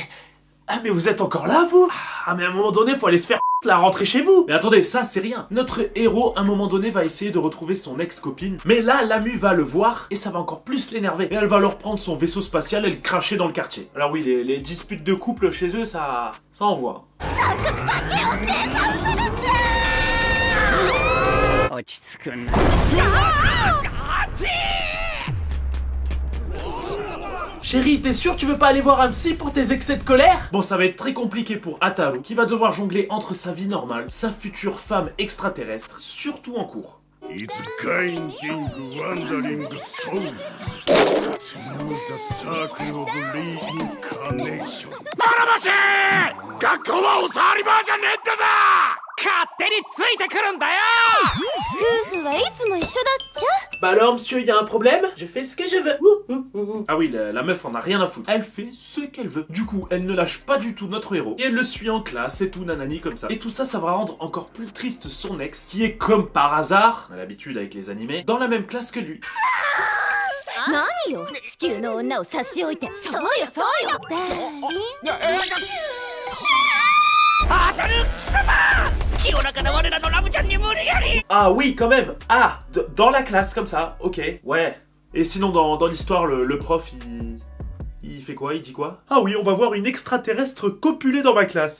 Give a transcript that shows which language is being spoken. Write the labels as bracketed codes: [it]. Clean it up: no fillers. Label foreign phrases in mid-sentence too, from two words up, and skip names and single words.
[fr] Ah mais vous êtes encore là vous? Ah mais à un moment donné faut aller se faire la rentrer chez vous. Mais attendez, ça c'est rien. Notre héros à un moment donné va essayer de retrouver son ex-copine. Mais là Lamu va le voir et ça va encore plus l'énerver. Et elle va leur prendre son vaisseau spatial et le cracher dans le quartier. Alors oui, les disputes de couple chez eux, ça envoie. [ja] 落ち着くな。 [fr] Chérie, t'es sûr tu veux pas aller voir un psy pour tes excès de colère? Bon, ça va être très compliqué pour Ataru, qui va devoir jongler entre sa vie normale, sa future femme extraterrestre, surtout en cours. [en] It's guiding wandering souls through the circle of reincarnation. [ja] 勝手についてくるんだよ。夫婦はいつも一緒だっちゃ。 [fr] Bah alors monsieur, y a un problème? Je fais ce que je veux. Ah oui, la meuf en a rien à foutre. Elle fait ce qu'elle veut. Du coup, elle ne lâche pas du tout notre héros. Et elle le suit en classe et tout, nanani comme ça. Et tout ça, ça va rendre encore plus triste son ex, qui est comme par hasard, à l'habitude avec les animés, dans la même classe que lui. [ja] 何よ、地球の女を差し置いて。そうよそうよ。 [fr] Ah oui, quand même. Ah, dans la classe comme ça, ok, ouais. Et sinon dans l'histoire, le prof, il fait quoi? Il dit quoi? Ah oui, on va voir une extraterrestre copuler dans ma classe.